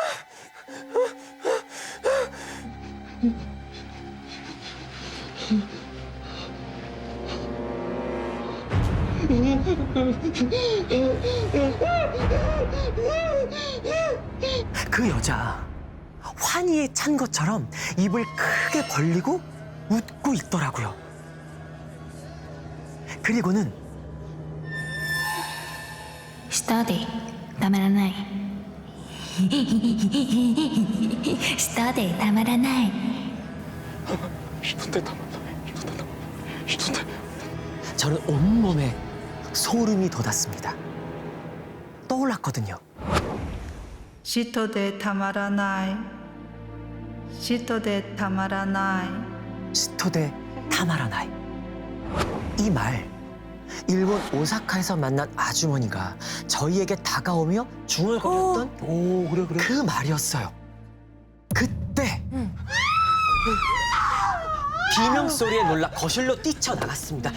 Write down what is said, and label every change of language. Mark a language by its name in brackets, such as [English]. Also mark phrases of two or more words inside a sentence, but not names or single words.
[Korean] 그 여자 환희에 찬 것처럼 입을 크게 벌리고 웃고 있더라고요. 그리고는 [Japanese] 舌でたまらない舌でたまらない [Korean] 저는 온몸에 소름이 돋았습니다. 떠올랐거든요. [Japanese] 嫉妬でたまらない嫉妬でたまらない嫉妬でたまらない. [Korean] 이 말, 일본 오사카에서 만난 아주머니가 저희에게 다가오며 중얼거렸던 그 말이었어요. 그때 비명 소리에 놀라 거실로 뛰쳐나갔습니다.